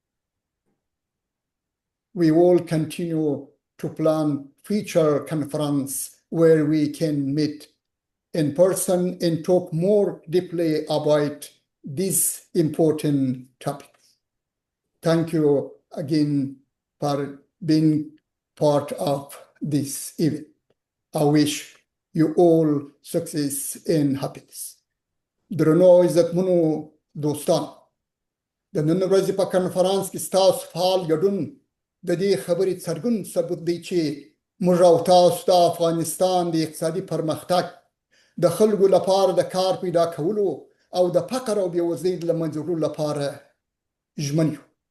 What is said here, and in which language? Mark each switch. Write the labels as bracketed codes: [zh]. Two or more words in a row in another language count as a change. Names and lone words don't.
[en] We will continue to plan future conference where we can meet in person and talk more deeply about these important topics. Thank you again for being part of this event. I wish you all success and happiness. [ps] درنو عزتمنو دوستان د نن ورځې په کنفرانس کې ستاسو فعال ګډون د دې خبرې څرګند ثبوت دی چې موږ او تاسو د افغانستان د اقتصادي پرمختګ د خلکو لپاره د کار پیدا کولو او د فقر او بېوزلۍ له منځه وړلو لپاره ژمن یو.